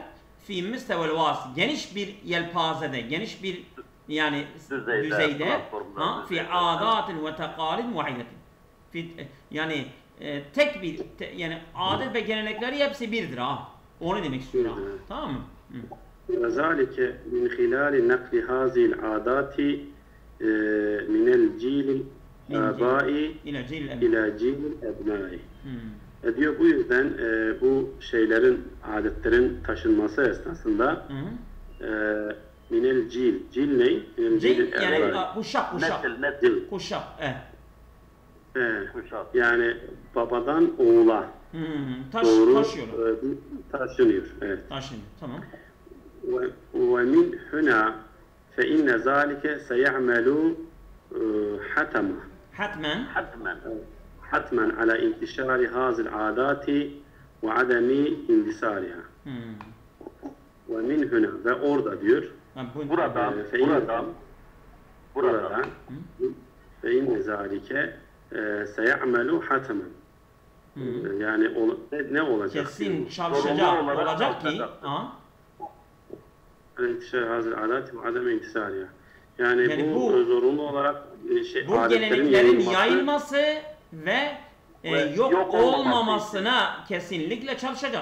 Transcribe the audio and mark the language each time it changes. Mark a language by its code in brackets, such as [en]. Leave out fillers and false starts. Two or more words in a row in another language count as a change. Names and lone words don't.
[ar] في المستوى الواسع. [tr] Geniş bir yelpazede, geniş bir yani düzeyde [ar] في عادات وتقاليد واحدة. [tr] Yani tek bir yani adet ve gelenekleri hepsi birdir ha. Onu demek istiyorum. Tamam mı? [ar] وذلك من خلال نقل هذه العادات من الجيل الآباء إلى جيل الأبناء. [tr] Diyor bu yüzden bu şeylerin, adetlerin taşınması esnasında [ar] من الجيل. [tr] Cil ne? Cil yani kuşak. Yani babadan oğula taşınıyor. Evet. Taşınıyor. Tamam. [ar] ومن هنا فإن ذلك سيعمل حتما على انتشار هذه العادات وعدم اندثارها. ومن هنا [tr] ve orada diyor. Buradan [ar] فإن ذلك سيعمل حتما. [tr] Yani ne olacak? Kesin çalışacak olacak ki. [ar] انتشار هذه العادات وعدم اندثارها. [tr] Yani bu zorunlu olarak bu geleneklerin yayılması ve yok olmamasına kesinlikle çalışacak.